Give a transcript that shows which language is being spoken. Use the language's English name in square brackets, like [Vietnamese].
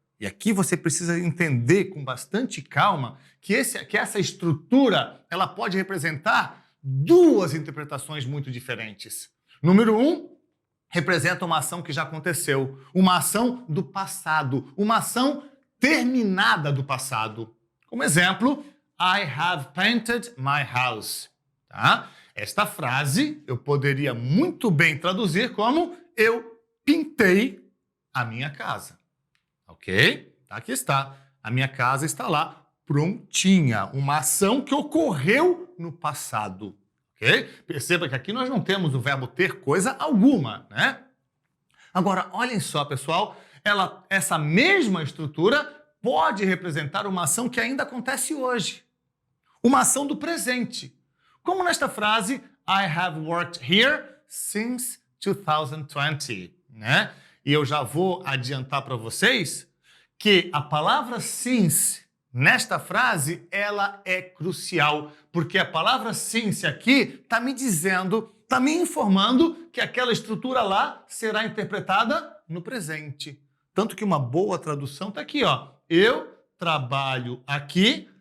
[Portuguese] E aqui você precisa entender com bastante calma que essa estrutura, ela pode representar duas interpretações muito diferentes. Número 1, representa uma ação que já aconteceu, uma ação do passado, uma ação terminada do passado. Como exemplo, [English] I have painted my house. Tá? [Portuguese] Esta frase eu poderia muito bem traduzir como eu pintei a minha casa. Ok? Aqui está. A minha casa está lá, prontinha. Uma ação que ocorreu no passado. Ok? Perceba que aqui nós não temos o verbo ter coisa alguma, né? Agora, olhem só, pessoal. Essa mesma estrutura pode representar uma ação que ainda acontece hoje. Uma ação do presente. Como nesta frase, [English] I have worked here since 2020. [Portuguese] Né? E eu já vou adiantar para vocês que a palavra since, nesta frase, ela é crucial. Porque a palavra since aqui está me dizendo, está me informando que aquela estrutura lá será interpretada no presente. Tanto que uma boa tradução está aqui, ó. Eu trabalho aqui